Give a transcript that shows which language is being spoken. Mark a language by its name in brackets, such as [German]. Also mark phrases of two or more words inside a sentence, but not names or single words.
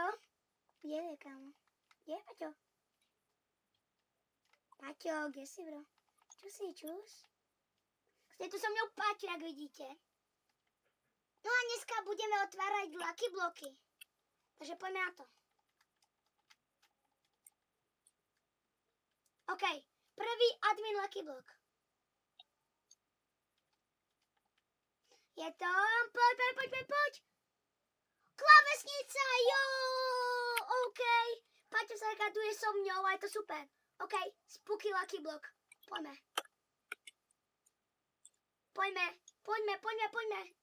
[Slovak] Kde je, kámo? Kde je Paťo? Paťo, kde si, bro? Čo si, čus? Je tu so mňou Paťo, jak vidíte. No a dneska budeme otvárať Lucky bloky. Takže poďme na to. OK, prvý admin Lucky block. Je to... Poď. Klávesnica, jo! OK. Paťo sa raduje so mňou a je to super. OK, spooky Lucky block. Poďme.